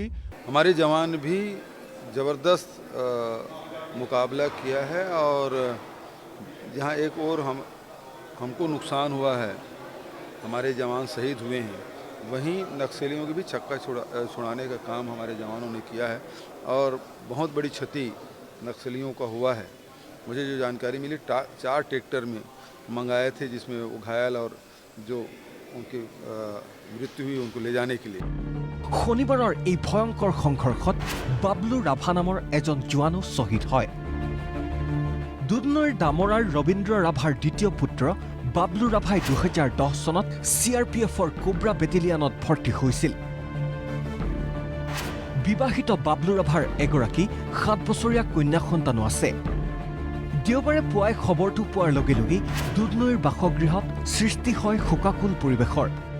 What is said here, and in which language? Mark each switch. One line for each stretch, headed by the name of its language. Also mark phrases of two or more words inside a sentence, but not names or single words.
Hindi: हमारे जवान भी ज़बरदस्त मुकाबला किया है और जहाँ एक और हमको नुकसान हुआ है हमारे जवान शहीद हुए हैं वहीं नक्सलियों की भी छक्का छुड़ाने का काम हमारे जवानों ने किया है और बहुत बड़ी क्षति नक्सलियों का हुआ है मुझे जो जानकारी मिली 4 ट्रैक्टर में मंगाए थे जिसमें वो घायल और जो उनकी मृत्यु हुई उनको ले जाने के लिए
Assamese: শনিবাৰৰ এই ভয়ংকৰ সংঘৰ্ষত বাবলু ৰাভা নামৰ এজন জোৱানো শ্বহীদ হয় দুধনৈৰ দামৰাৰ ৰবীন্দ্ৰ ৰাভাৰ দ্বিতীয় পুত্ৰ বাবলু ৰাভাই 2010 চনত CRPFৰ কোব্ৰা বেটেলিয়নত ভৰ্তি হৈছিল বিবাহিত বাবলু ৰাভাৰ এগৰাকী 7 বছৰীয়া কন্যা সন্তানো আছে দেওবাৰে পুৱাই খবৰটো পোৱাৰ লগে লগে দুধনৈৰ বাসগৃহত সৃষ্টি হয় শোকাকুল পৰিৱেশৰ